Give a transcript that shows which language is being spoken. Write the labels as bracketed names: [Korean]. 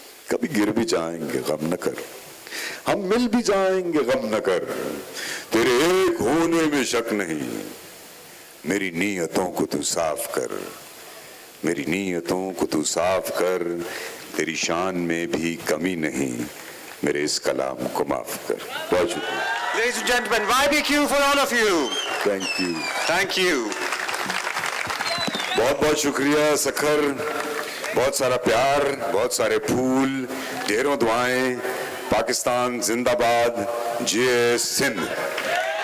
[Hindi] कभी गिर भी जाएंगे गम न कर, हम मिल भी जाएंगे गम न कर, तेरे एक होने में शक नहीं, मेरी नीयतों को तू साफ कर, मेरी नीयतों को तू साफ कर, तेरी शान में भी कमी नहीं, मेरे इस कलाम को माफ कर। बहुत शुक्रिया। [English] Ladies and gentlemen, YBQ for all of you. Thank you, Thank you. [Hindi] बहुत बहुत शुक्रिया सखर, बहुत सारा प्यार, बहुत सारे फूल, ढेरों दुआएं, पाकिस्तान जिंदाबाद, जय सिंध।